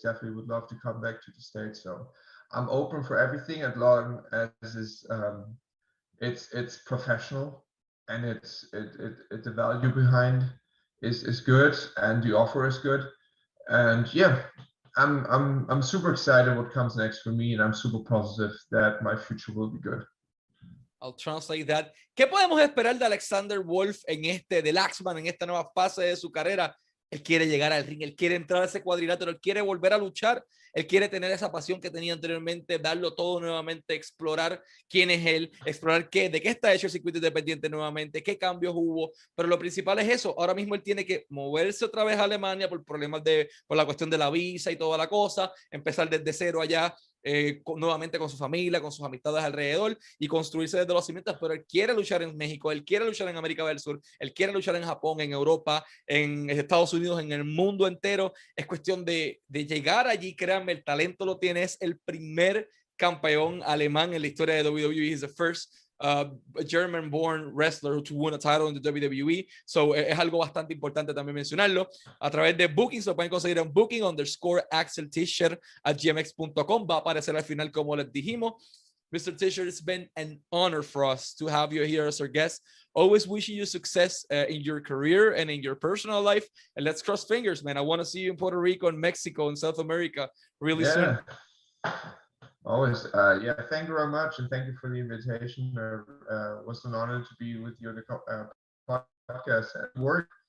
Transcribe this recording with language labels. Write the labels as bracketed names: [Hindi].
[English] Definitely would love to come back to the States. So I'm open for everything as long as it's professional, and the value behind is good, and the offer is good. And yeah, I'm super excited what comes next for me, and I'm super positive that my future will be good. I'll translate that. [Spanish] ¿Qué podemos esperar de Alexander Wolfe del Axeman, en esta nueva fase de su carrera? Él quiere llegar al ring, él quiere entrar a ese cuadrilátero, él quiere volver a luchar, él quiere tener esa pasión que tenía anteriormente, darlo todo nuevamente, explorar quién es él, explorar de qué está hecho el circuito independiente nuevamente, qué cambios hubo, pero lo principal es eso. Ahora mismo él tiene que moverse otra vez a Alemania por problemas por la cuestión de la visa y toda la cosa, empezar desde cero allá, nuevamente con su familia, con sus amistades alrededor, y construirse desde los cimientos. Pero él quiere luchar en México, él quiere luchar en América del Sur, él quiere luchar en Japón, en Europa, en Estados Unidos, en el mundo entero. Es cuestión de llegar allí. Créanme, el talento lo tiene. Es el primer campeón alemán en la historia de WWE. [English] He's the first German-born wrestler to win a title in the WWE. [Spanish] So es algo bastante importante también mencionarlo. A través de bookings lo pueden conseguir en booking_AxelTeacher@gmx.com. Va a aparecer al final, como les dijimos. [English] Mr. Tischer, it's been an honor for us to have you here as our guest. Always wishing you success in your career and in your personal life. And let's cross fingers, man. I want to see you in Puerto Rico and Mexico and South America really soon. Always. Yeah, thank you very much. And thank you for the invitation. It was an honor to be with you on the podcast at work.